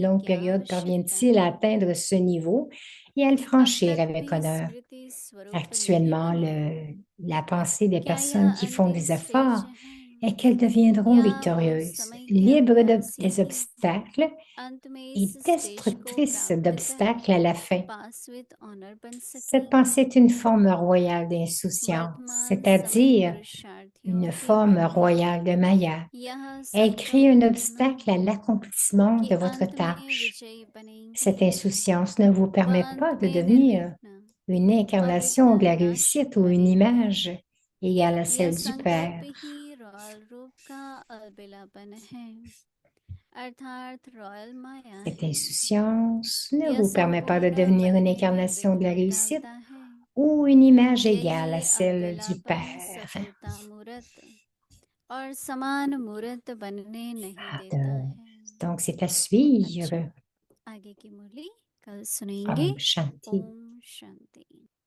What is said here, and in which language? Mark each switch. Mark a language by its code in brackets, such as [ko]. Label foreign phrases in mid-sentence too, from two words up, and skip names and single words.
[hi] की [fr] longue [hi] क्या [fr] période [hi] आवश्यकता [fr] parviennent-ils à [hi] है? [fr] atteindre ce niveau et à le [hi] अब [fr] franchir [hi] तक [fr] avec [hi] भी [fr] honneur? [hi] स्मृति स्वरूप नहीं [fr] Actuellement, [hi] बने, [fr] la pensée des [hi] क्या यह [fr] personnes qui font [hi] अंतिम [fr] des [hi] स्टेज [fr] efforts [hi] है? [fr] et qu'elles deviendront [hi] या उस [fr] victorieuses, [hi] समय के [fr] libres [hi] अभ्यास [fr] des [hi] से [fr] obstacles [hi] अंत में [fr] et [hi] इस स्टेज को [fr] destructrices [hi] प्राप्त [fr] d'obstacles à la fin. [hi] कर [en] pass with honour [hi] बन [fr] Cette [hi] सके। [fr] pensée est une forme royale d'insouciance, [hi] वर्तमान समय [fr] c'est-à-dire [hi] पुरुषार्थियों [fr] une [hi] के [fr] forme [hi] लिए [fr] royale de Maya. [hi] यह [fr] Elle crée un [hi] संकल्प [fr] obstacle à [hi] रखना [fr] l'accomplissement [hi] कि [fr] de votre [hi] अंत में [fr] tâche. [hi] विजयी [fr] Cette [hi] बनेंगे [fr] insouciance ne vous [hi] व [fr] permet [hi] अंत [fr] pas de [hi] में [fr] devenir [hi] निर्विघ्न [fr] une [hi] और [fr] incarnation de [hi] विघ्न [fr] la [hi] नाश [fr] réussite ou une [hi] बनेंगे। [fr] image égale à [hi] यह [fr] celle du [hi] संकल्प [fr] Père. [hi] ही रॉयल रूप का अलबेलापन है, अर्थात रॉयल माया [fr] Cette [hi] है। [fr] insouciance ne [hi] यह [fr] vous permet pas de [hi] संपूर्ण [fr] devenir une [hi] बल में [fr] incarnation de la [hi] निर्विघ्न [fr] réussite [hi] डालता है। [fr] ou une image égale à [hi] यही [fr] celle du [hi] अलबेलापन [fr] Père. [hi] सफलता मूर्त और समान मूर्त बनने नहीं Ah, देता है। [fr] Donc, c'est à suivre. [hi] अच्छा, आगे की मुरली कल सुनेंगे। ओम शांति. ओम शांति।